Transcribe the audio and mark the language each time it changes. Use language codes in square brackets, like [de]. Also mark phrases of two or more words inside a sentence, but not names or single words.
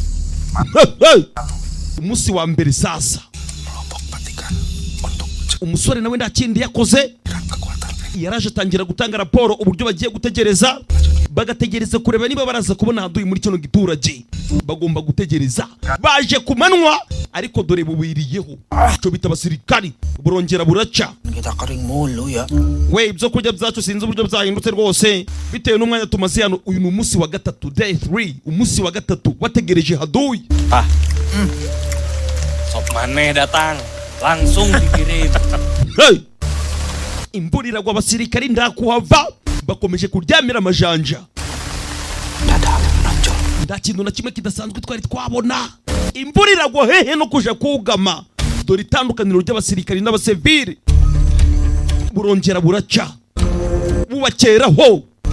[rw] Umunsi wa mbere sasa umusore nawe nta kindi yakoze, yaraje atangira gutanga raporo uburyo bagiye gutegereza. Bagategereza kureba niba baraza kubona haduyi muri kino giturage. Bagomba gutegereza. Baje kumanwa ariko dore bubiriyeho. Cyo bita abasirikari burongera buraca. [id] Kita kering mulu ya. [rw] We ibyo kurya byacu sinzi uburyo byahindutse rwose bitewe n'umwanya tumaze hano. Uyu ni umunsi wa gatatu, day 3, umunsi wa gatatu wategereje haduyi. [id] Sop maneh datang, langsung dikirim. Hey! [rw] Imvura iragwa, abasirikari ndakuhava bakomeje kuryamira amajanja. Nta kintu na kimwe kidasanzwe twari twabona. Imvura iragwa hehe no kuja kugama. Dore itandukaniro ry'abasirikari n'abasivili burongera buraca bubakeraho.